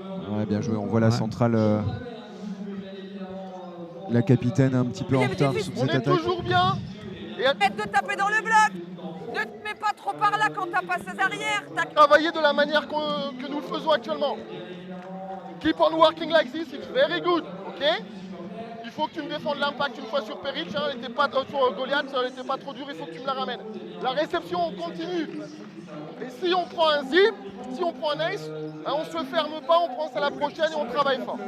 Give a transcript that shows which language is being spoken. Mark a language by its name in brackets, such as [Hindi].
[French] Ouais, bien joué, on voit la centrale... la capitaine un petit peu en retard sur cette attaque. On est toujours bien. Et arrête de taper dans le bloc. Ne te mets pas trop par là quand t'as pas ses arrières. Travailler de la manière que nous le faisons actuellement. [English] Keep on working like this, it's very good, ok? [French] Il faut que tu me défendes l'impact une fois sur Peric, hein, elle était pas sur Goliath, elle n'était pas trop dure, il faut que tu me la ramènes. La réception, on continue. Et si on prend un zip, si on prend un ace, hein, on se ferme pas, on pense à la prochaine et on travaille fort.